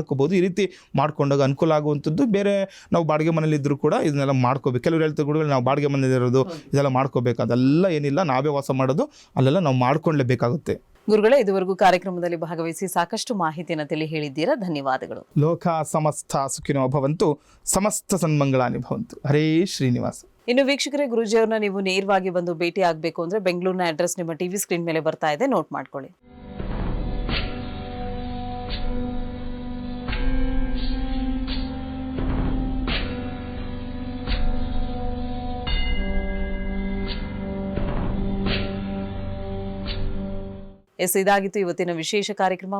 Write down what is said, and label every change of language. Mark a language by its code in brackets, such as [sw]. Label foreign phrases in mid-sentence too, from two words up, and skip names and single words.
[kn] ಈ ರೀತಿ ಮಾಡ್ಕೊಂಡಾಗ ಅನುಕೂಲ ಆಗುವಂಥದ್ದು. ಬೇರೆ ನಾವು ಬಾಡಿಗೆ ಮನೇಲಿದ್ದರೂ ಕೂಡ ಇದನ್ನೆಲ್ಲ ಮಾಡ್ಕೋಬೇಕು. ಕೆಲವರು ಹೇಳ್ತಾರೆ ಕೂಡ ನಾವು ಬಾಡಿಗೆ ಮನೇಲಿರೋದು ಇದೆಲ್ಲ ಮಾಡ್ಕೋಬೇಕು, ಅದೆಲ್ಲ ಏನಿಲ್ಲ, ನಾವೇ ವಾಸ ಮಾಡೋದು, ಅಲ್ಲೆಲ್ಲ ನಾವು ಮಾಡ್ಕೊಳ್ಳೇಬೇಕಾಗುತ್ತೆ. ಗುರುಗಳೇ, ಇದುವರೆಗೂ ಕಾರ್ಯಕ್ರಮದಲ್ಲಿ ಭಾಗವಹಿಸಿ ಸಾಕಷ್ಟು ಮಾಹಿತಿಯನ್ನು ತಿಳಿ ಹೇಳಿದ್ದೀರಾ, ಧನ್ಯವಾದಗಳು. [sa] ಲೋಕ ಸಮಸ್ತ ಸುಖಿನೋ ಭವಂತು, ಸಮಸ್ತ ಸನ್ಮಂಗಳಾನಿ ಭವಂತು. [kn] ಹರೇ ಶ್ರೀನಿವಾಸ. ಇನ್ನು ವೀಕ್ಷಕರೇ, ಗುರೂಜಿಯವ್ರನ್ನ ನೀವು ನೇರವಾಗಿ ಬಂದು ಭೇಟಿ ಆಗಬೇಕು ಅಂದರೆ ಬೆಂಗಳೂರಿನ ಅಡ್ರೆಸ್ ನಿಮ್ಮ ಟಿವಿ ಸ್ಕ್ರೀನ್ ಮೇಲೆ ಬರ್ತಾ ಇದೆ, ನೋಟ್ ಮಾಡ್ಕೊಳ್ಳಿ. ಇದಾಗಿತ್ತು ಇವತ್ತಿನ ವಿಶೇಷ ಕಾರ್ಯಕ್ರಮ.